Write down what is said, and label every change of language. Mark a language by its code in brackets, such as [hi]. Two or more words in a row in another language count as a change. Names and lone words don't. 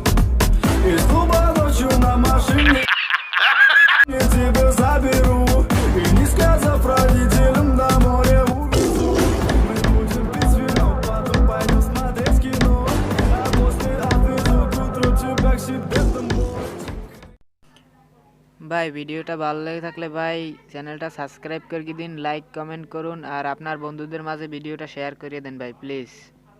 [ru] Из клуба ночью на машине я тебя заберу, и не сказав родителям, на море увезу. Мы будем пить вино, потом пойдем смотреть кино. А после отвезу к утру тебя к себе домой. [bn] ভাই ভিডিওটা ভালো লেগে থাকলে ভাই চ্যানেলটা সাবস্ক্রাইব করে দিন, [en] like comment [bn] করুন আর আপনার বন্ধুদের মাঝে ভিডিওটা শেয়ার করে দেন ভাই প্লিজ।